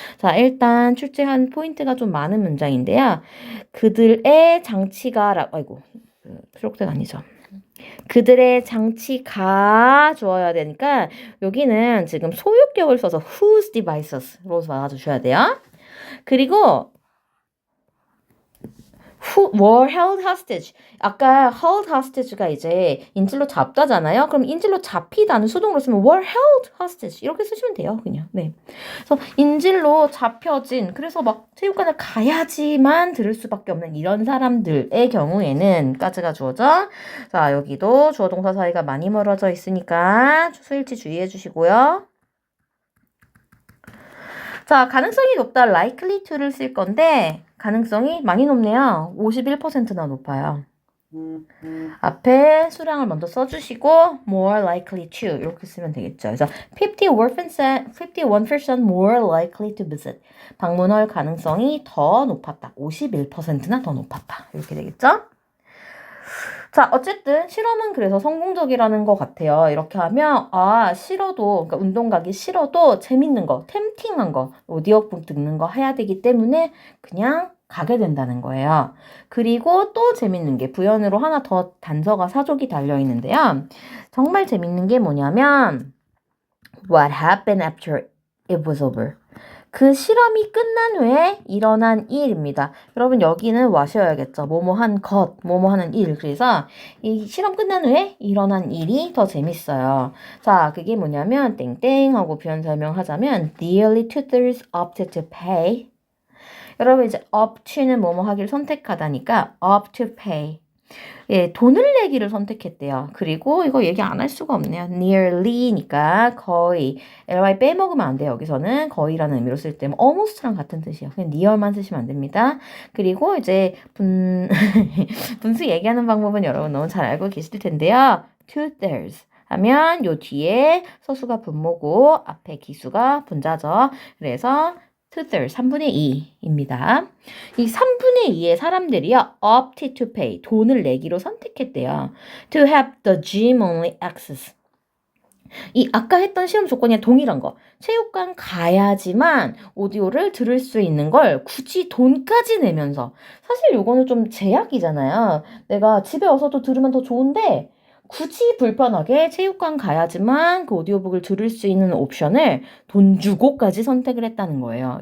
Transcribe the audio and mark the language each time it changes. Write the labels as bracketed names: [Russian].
[Korean] 자, 일단 출제한 포인트가 좀 많은 문장인데요. 그들의 장치가 아이고 수록대가 아니죠. 그들의 장치가 주어야 되니까 여기는 지금 소유격을 써서 [English] whose devices [Korean] 로 봐주셔야 돼요. 그리고 [English] who were held hostage. [Korean] 아까 held hostage가 이제 인질로 잡다잖아요. 그럼 인질로 잡히다는 수동으로 쓰면 [English] were held hostage [Korean] 이렇게 쓰시면 돼요. 그냥. 네. 그래서 인질로 잡혀진 그래서 막 체육관을 가야지만 들을 수밖에 없는 이런 사람들의 경우에는 까지가 주어져. 자, 여기도 주어 동사 사이가 많이 멀어져 있으니까 수일치 주의해 주시고요. 자, 가능성이 높다 likely to를 쓸 건데 가능성이 많이 높네요. 51%나 높아요. 앞에 수량을 먼저 써주시고 [English] more likely to [Korean] 이렇게 쓰면 되겠죠. 그래서 [English] 51% more likely to visit. [Korean] 방문할 가능성이 더 높았다. 51%나 더 높았다. 이렇게 되겠죠. 자, 어쨌든 실험은 그래서 성공적이라는 것 같아요. 이렇게 하면 싫어도 그러니까 운동 가기 싫어도 재밌는 거, 템팅한 거, 오디오북 듣는 거 해야 되기 때문에 그냥 가게 된다는 거예요. 그리고 또 재밌는 게 부연으로 하나 더 단서가 사족이 달려 있는데요. 정말 재밌는 게 뭐냐면 [English] What happened after it was over? [Korean] 그 실험이 끝난 후에 일어난 일입니다. 여러분 여기는 와셔야겠죠. 뭐뭐 한 것, 뭐뭐 하는 일. 그래서 이 실험 끝난 후에 일어난 일이 더 재밌어요. 자, 그게 뭐냐면 땡땡 하고 표현 설명하자면 [English] nearly 2/3 opted to pay. [Korean] 여러분 이제 up to는 뭐뭐 하기를 선택하다니까 [English] up to pay. [Korean] 예, 돈을 내기를 선택했대요. 그리고 이거 얘기 안 할 수가 없네요. nearly니까 거의. ly 빼먹으면 안 돼요. 여기서는 거의라는 의미로 쓸 때 almost랑 같은 뜻이에요. 그냥 near만 쓰시면 안 됩니다. 그리고 이제 분수 얘기하는 방법은 여러분 너무 잘 알고 계실 텐데요. 2/3 하면 요 뒤에 서수가 분모고 앞에 기수가 분자죠. 그래서 2/3, 3분의 2입니다. 이 3분의 2의 사람들이요, [English] opted to pay, [Korean] 돈을 내기로 선택했대요. [English] To have the gym only access. [Korean] 이 아까 했던 시험 조건이 동일한 거. 체육관 가야지만 오디오를 들을 수 있는 걸 굳이 돈까지 내면서. 사실 요거는 좀 제약이잖아요. 내가 집에 와서도 들으면 더 좋은데 굳이 불편하게 체육관 가야지만 그 오디오북을 들을 수 있는 옵션을 돈 주고까지 선택을 했다는 거예요.